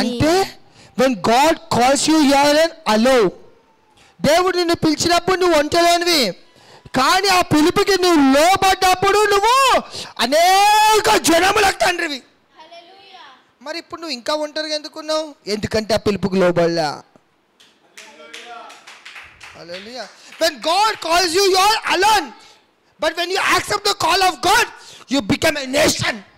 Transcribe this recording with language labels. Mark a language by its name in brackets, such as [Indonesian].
[English] అంటే when God calls you, you are alone. [Telugu] దేవుడు నిన్ను పిలిచినప్పుడు నువ్వు ఒంటరివి, కానీ ఆ పిలుపుకి నువ్వు లోబడ్డప్పుడు నువ్వు అనేక జనములకు తండ్రివి. మరి ఇప్పుడు నువ్వు ఇంకా ఒంటరిగా ఎందుకున్నావు? ఎందుకంటే ఆ పిలుపుకి లోబడలా. హల్లెలూయా. [English] When God calls you, you are alone. But when you accept the call of God, you become a nation.